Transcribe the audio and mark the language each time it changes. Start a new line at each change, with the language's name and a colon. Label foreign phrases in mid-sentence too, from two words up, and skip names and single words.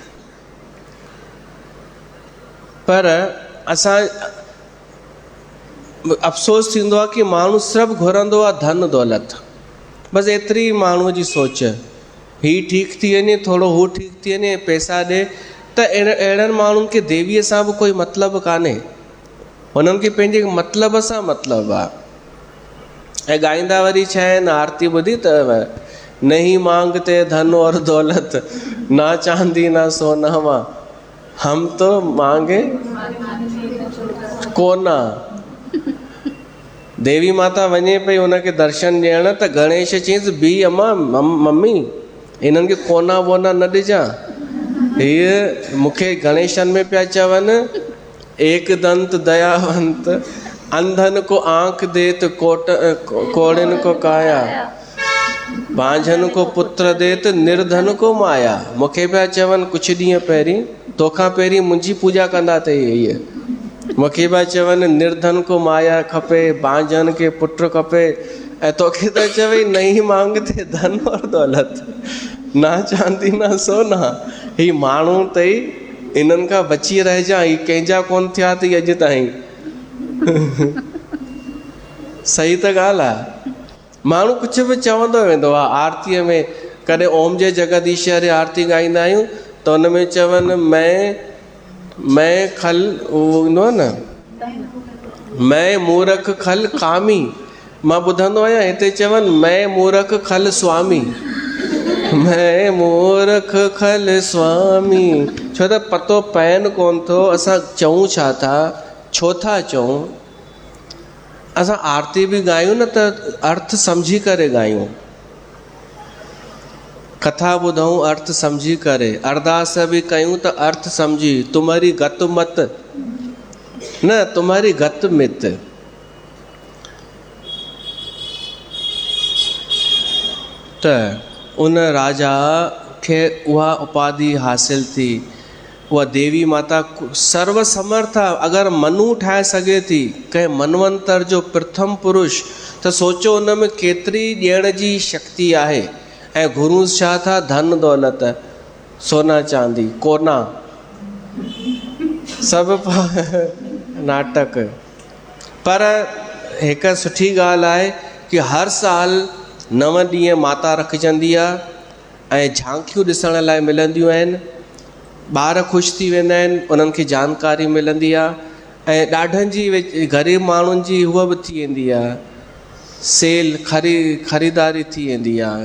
Sindhi: पर असां अफ़सोस थींदो आहे कि माण्हू सिर्फ़ु घुरंदो आहे धन दौलत, बसि एतिरी माण्हूअ जी सोच, ही ठीकु थी वञे, थोरो हू ठीकु थी वञे, पैसा ॾे। त अहिड़नि माण्हुनि खे देवीअ सां बि कोई मतिलबु कान्हे, हुननि खे पंहिंजे मतिलब सां मतिलबु आहे। ऐं ॻाईंदा वरी छा आहिनि, आरती ॿुधी अथव,
Hindi: नहीं मांगते धन और दौलत, ना चांदी ना सोनावा, हम तो मांगे कोना।
Sindhi: देवी माता वञे पई हुनखे दर्शन ॾियण, त गणेश चयईंसि, बी अम्मा, मम्मी इन्हनि खे कोना वोना न ॾिजां, हीअ मूंखे गणेशन में पिया चवनि,
Hindi: एक दंत दयावंत, अंधन को आंख देत, कोड़िन को काया, बांझन को पुत्र देत, निर्धन को माया।
Sindhi: मूंखे पिया चवनि कुझु ॾींहं पहिरीं, तोखां पहिरीं मुंहिंजी पूॼा कंदा अथई इहे, मूंखे पिया चवनि
Hindi: निर्धन को माया
Sindhi: खपे, बांझन खे पुट खपे, ऐं तोखे त चवई
Hindi: नहीं मांगते धन और दौलत, ना चांदी ना सोना।
Sindhi: ही माण्हू अथई, इन्हनि खां बची रहिजां, ही कंहिंजा कोन थिया अथई अॼु ताईं। सही त ॻाल्हि आहे, माण्हू कुझु बि चवंदो वेंदो आहे। आरतीअ में कॾहिं ओम जय जगदीश्वर आरती ॻाईंदा आहियूं त हुन में चवनि
Hindi: मैं खल,
Sindhi: उहो ईंदो आहे न,
Hindi: मैं मूरख खल कामी।
Sindhi: मां ॿुधंदो आहियां हिते चवनि
Hindi: मैं मूरख खल स्वामी, मैं मूरख खल स्वामी,
Sindhi: छो त पतो पवनि कोन थो असां चऊं छा था, छो था चऊं। असां आरती बि ॻायूं न त अर्थ सम्झी करे ॻायूं, कथा ॿुधूं अर्थ सम्झी करे, अरदास बि कयूं त अर्थ सम्झी,
Hindi: तुम्हारी गत मत न तुम्हारी गत मित।
Sindhi: त उन राजा खे उहा उपाधि हासिल थी, उहा देवी माता सर्वसमर्थ आहे। अगरि मनु ठाहे सघे थी कंहिं मनवंतर जो प्रथम पुरुष, त सोचो उन में केतिरी ॾियण जी शक्ति आहे। ऐं गुरूस छा था? धन दौलत, सोना चांदी, कोना, सभु नाटक। पर हिकु सुठी ॻाल्हि आहे कि हर साल 9 ॾींहं माता रखिजंदी आहे ऐं झांकियूं ॾिसण लाइ मिलंदियूं आहिनि। ॿार ख़ुशि थी वेंदा आहिनि, उन्हनि खे जानकारी मिलंदी आहे ऐं ॾाढनि जी ग़रीब माण्हुनि जी हूअ बि थी वेंदी आहे, सेल ख़रीदारी थी वेंदी आहे।